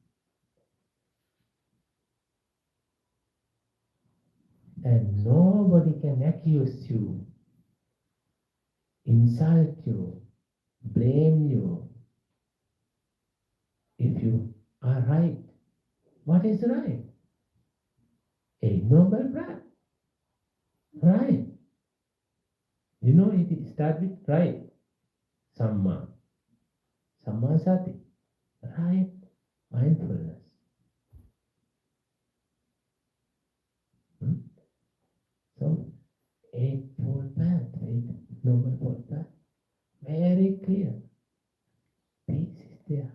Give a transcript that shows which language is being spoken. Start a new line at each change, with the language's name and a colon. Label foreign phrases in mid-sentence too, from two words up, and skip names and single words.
English: And nobody can accuse you, insult you, blame you if you are right. What is right? A noble path. Right. You know, it starts with right.
Pali: Samma. Samma sati.
English: Right. Mindfulness. So, eightfold path, eight noble fold path. Very clear. Peace is there.